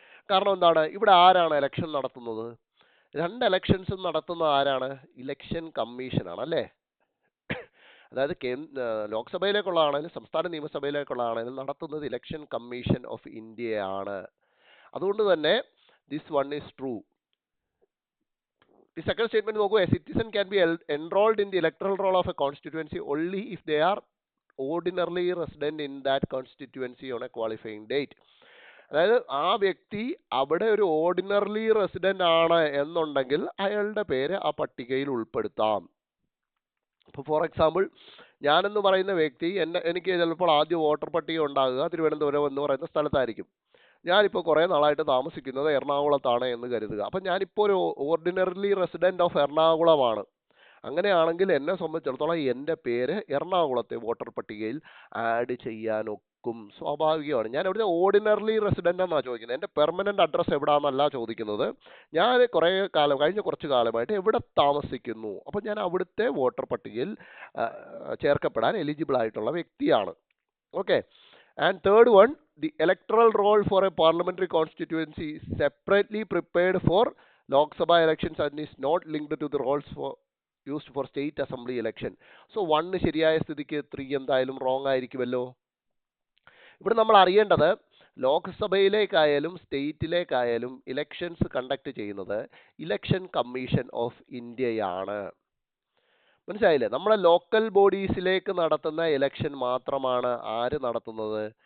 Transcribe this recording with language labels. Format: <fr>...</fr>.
<ml>കാരണം എന്താണ്, ഇവിടെ ആരാണ് ഇലക്ഷൻ നടത്തുന്നത്? 2 ഇലക്ഷൻസും നടത്തുന്ന ആരാണ്? ഇലക്ഷൻ കമ്മീഷനാണ് അല്ലേ? അതായത് ലോക്സഭയിലേക്കുള്ളതാണെങ്കിലും സംസ്ഥാന നിയമസഭയിലേക്കുള്ളതാണെങ്കിലും നടത്തുന്നത് ഇലക്ഷൻ കമ്മീഷൻ ഓഫ് ഇന്ത്യയാണ്. അതുകൊണ്ട് തന്നെ</ml> <en>This one is true. The second statement</en> <ml>നോക്കൂ,</ml> <en>a citizen can be enrolled in the electoral roll of a constituency only if they are ordinarily resident in that constituency on a qualifying date.</en> <ml>അതായത് ആ വ്യക്തി അവിടെ ഒരു ordinarily resident ആണ് എന്നുണ്ടെങ്കിൽ അയാളുടെ പേര് ആ പട്ടികയിൽ ഉൾപ്പെടുത്താം. ഇപ്പോൾ ഫോർ എക്സാമ്പിൾ ഞാനെന്ന് പറയുന്ന വ്യക്തി എനിക്ക് ചിലപ്പോൾ ആദ്യം വോട്ടർ പട്ടിക ഉണ്ടാകുക തിരുവനന്തപുരം എന്ന് പറയുന്ന സ്ഥലത്തായിരിക്കും. ഞാനിപ്പോൾ കുറേ നാളായിട്ട് താമസിക്കുന്നത് എറണാകുളത്താണ് എന്ന് കരുതുക. അപ്പം ഞാനിപ്പോൾ ഒരു ഓർഡിനറിലി റെസിഡന്റ് ഓഫ് എറണാകുളമാണ്. അങ്ങനെയാണെങ്കിൽ എന്നെ സംബന്ധിച്ചിടത്തോളം എൻ്റെ പേര് എറണാകുളത്തെ വോട്ടർ പട്ടികയിൽ ആഡ് ചെയ്യാനൊക്കും. സ്വാഭാവികമാണ്. ഞാൻ അവിടുത്തെ ഓർഡിനറിലി റെസിഡന്റ് എന്നാണ് ചോദിക്കുന്നത്. എൻ്റെ പെർമനന്റ് അഡ്രസ്സ് എവിടാന്നല്ല ചോദിക്കുന്നത്. ഞാൻ കഴിഞ്ഞ കുറച്ച് കാലമായിട്ട് എവിടെ താമസിക്കുന്നു, അപ്പോൾ ഞാൻ അവിടുത്തെ വോട്ടർ പട്ടികയിൽ ചേർക്കപ്പെടാൻ എലിജിബിൾ ആയിട്ടുള്ള വ്യക്തിയാണ്. Okay.</ml> <en>And third one, the electoral roll for a parliamentary constituency is separately prepared for Lok Sabha elections and is not linked to the rolls used for state assembly election.</en> <ml>So 1 ശരിയായ സ്ഥിതിക്ക് 3 എന്തായാലും wrong ആയിരിക്കുമല്ലോ. ഇവിടെ നമ്മൾ അറിയേണ്ടത് ലോക്സഭയിലേക്കായാലും സ്റ്റേറ്റിലേക്കായാലും elections conduct ചെയ്യുന്നത് election commission of ഇന്ത്യയാണ്. മനസ്സിലായില്ലേ? നമ്മളെ ലോക്കൽ ബോഡീസിലേക്ക് നടത്തുന്ന ഇലക്ഷൻ മാത്രമാണ് ആര് നടത്തുന്നത്?</ml>